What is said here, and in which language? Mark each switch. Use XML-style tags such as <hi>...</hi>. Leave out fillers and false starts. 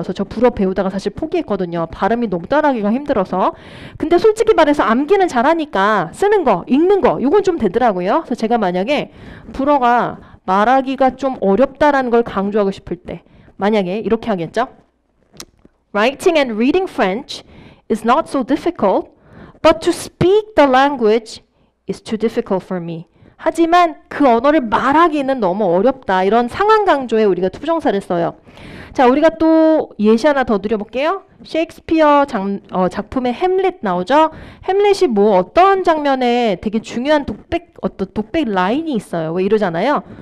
<ko>그래서 저 불어 배우다가 사실 포기했거든요. 발음이 너무 따라하기가 힘들어서. 근데 솔직히 말해서 암기는 잘하니까 쓰는 거, 읽는 거 이건 좀 되더라고요. 그래서 제가 만약에 불어가 말하기가 좀 어렵다라는 걸 강조하고 싶을 때 만약에 이렇게 하겠죠?</ko> <en>Writing and reading French is not so difficult, but to speak the language is too difficult for me.</en> <ko>하지만 그 언어를 말하기는 너무 어렵다. 이런 상황 강조에 우리가 투부정사를 써요. 자, 우리가 또 예시 하나 더 드려볼게요. 셰익스피어 작품에 햄릿 나오죠? 햄릿이 뭐 어떤 장면에 되게 중요한 독백 라인이 있어요. 왜 이러잖아요?</ko>